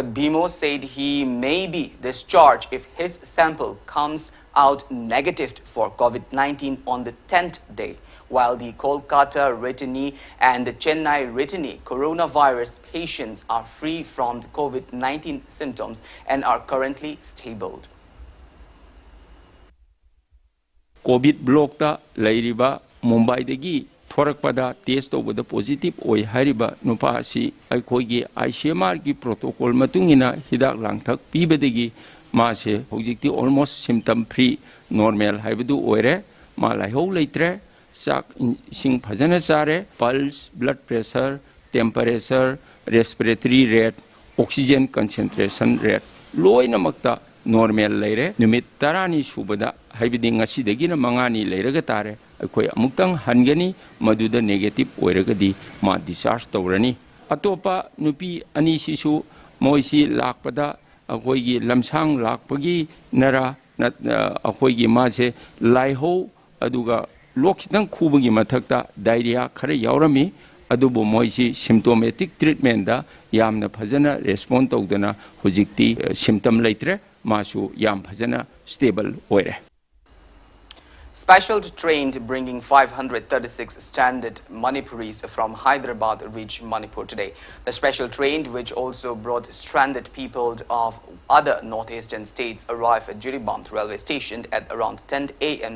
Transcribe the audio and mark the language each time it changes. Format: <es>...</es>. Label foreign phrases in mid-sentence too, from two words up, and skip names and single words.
<en>Vimo said he may be discharged if his sample comes out negative for COVID-19 on the 10th day, while the Kolkata returnee and the Chennai returnee coronavirus patients are free from the COVID-19 symptoms and are currently stable. COVID block</en> <mni>ta lairiba Mumbai dagi thorakpada</mni> <en>test over positive</en> <mni>oi hariba nupa si aikhoigi ICMR gi protocol matungina hidak langthak pibadagi ma se hojikti almost</mni> <en>symptom free normal</en> <mni>haibadu oire ma laihau leitre sak sing phajana sare</mni> <en>pulse blood pressure temperature respiratory rate oxygen concentration</en> <mni>rate loina makta normal leire numit tarani subada haibidi ngasidagi na mangani leiraga tare akhoi amuktang hangani maduda negative oiragadi ma discharge tawrani atopa nupi ani sisu moisi lakpada akhoi lamsang lakpagi nara akhoi mase laiho aduga lokitang khubagi mathakta diarrhea khare yaurami adubo moisi</mni> <en>symptomatic treatment</en> <mni>da yamna phajana respond tawdana hojikti symptom leitre masu yam phajana stable oire.</mni> <en>Special train bringing 536 stranded Manipuris from Hyderabad reached Manipur today. The special train, which also brought stranded people of other northeastern states, arrived at JNIMS railway station at around 10 a.m.</en>